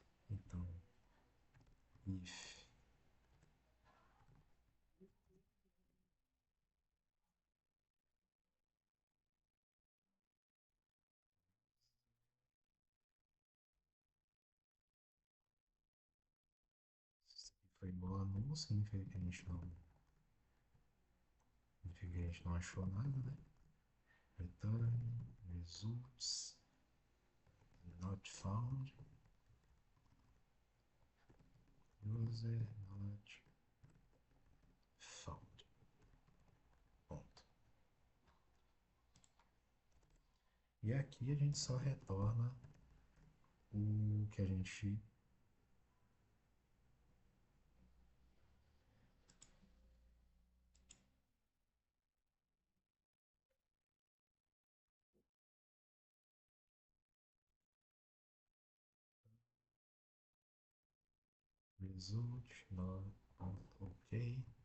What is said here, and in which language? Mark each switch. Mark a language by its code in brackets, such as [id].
[pt] Então, if foi igual a null, significa que a gente não achou nada, né? [en] Return results not found, user not found. [pt] Ponto. E aqui a gente só retorna o que a gente result not ok.